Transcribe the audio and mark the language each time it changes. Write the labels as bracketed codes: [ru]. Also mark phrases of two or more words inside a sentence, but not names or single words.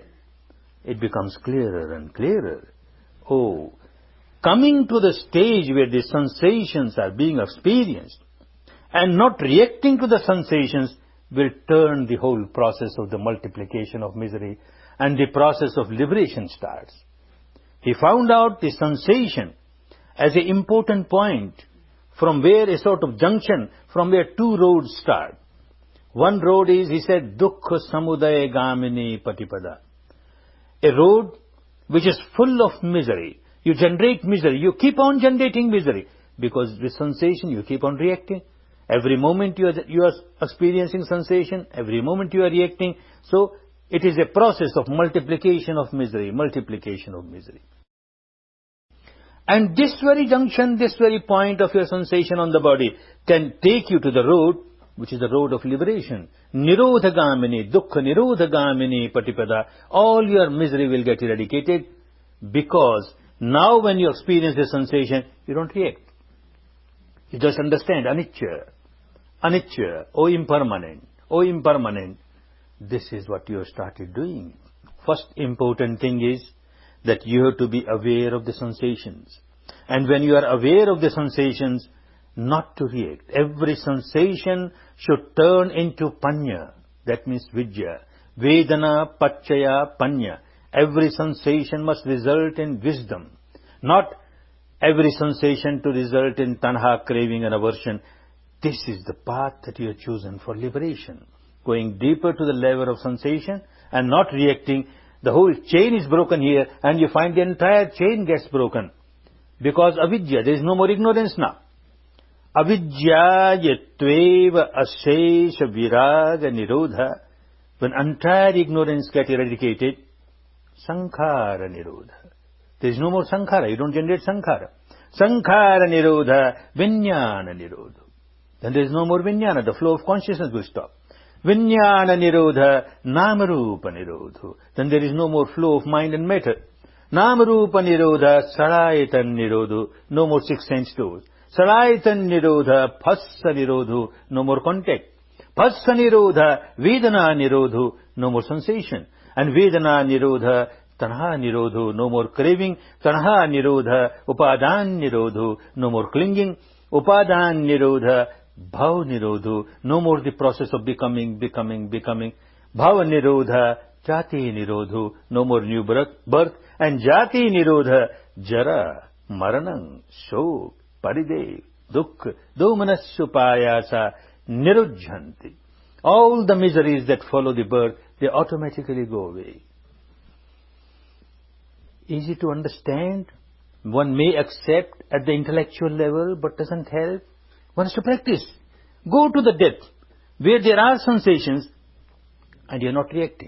[en] It becomes clearer and clearer. Oh, coming to the stage where the sensations are being experienced and not reacting to the sensations will turn the whole process of the multiplication of misery, and the process of liberation starts. He found out the sensation as an important point from where a sort of junction, from where 2 roads start. One road is, he said, [pi] dukkha samudaya gamini patipada. [en] A road which is full of misery. You generate misery. You keep on generating misery. Because with sensation, you keep on reacting. Every moment you are experiencing sensation. Every moment you are reacting. So, it is a process of multiplication of misery. Multiplication of misery. And this very junction, this very point of your sensation on the body can take you to the road, which is the road of liberation. [pi] Nirodhagamini, dukkha nirodhagamini patipada. [en] All your misery will get eradicated, because now when you experience the sensation, you don't react. You just understand, [pi] anicca, anicca, [en] impermanent, impermanent. This is what you have started doing. First important thing is that you have to be aware of the sensations. And when you are aware of the sensations, not to react. Every sensation should turn into panya. That means vidya. [pi] Vedana, pachaya, panya. [en] Every sensation must result in wisdom. Not every sensation to result in tanha, craving and aversion. This is the path that you have chosen for liberation. Going deeper to the level of sensation and not reacting. The whole chain is broken here, and you find the entire chain gets broken. Because avidya, there is no more ignorance now. [pi] Avidya yatveva asesha viraga nirodha. [en] When entire ignorance gets eradicated, [pi] sankhara nirodha. [en] There is no more sankhara. You don't generate sankhara. [pi] Sankhara nirodha, vijnana nirodha. [en] Then there is no more vijnana. The flow of consciousness will stop. [pi] Vijnana nirodha, namarupa nirodha. [en] Then there is no more flow of mind and matter. [pi] Namarupa nirodha, sarayatan nirodha. [en] No more six sense doors. [pi] Sarayatan nirodha, phassa nirodha. [en] No more contact. [pi] Phassa nirodha, vedana nirodha. [en] No more sensation. [pi] And vedana nirodha, tanha nirodha. [en] No more craving. [pi] Tanha nirodha, upadan nirodha. [en] No more clinging. [pi] Upadan nirodha, bhav nirodha. [en] No more the process of becoming. [pi] Bhava nirodha, jati nirodha. [en] No more new birth. [pi] And jati nirodha, jara, maranam, shok, paridev, dukkha, domanasupayasa, nirujhanti. [en] All the miseries that follow the birth, they automatically go away. Easy to understand. One may accept at the intellectual level, but doesn't help. One has to practice. Go to the depth where there are sensations and you're not reacting.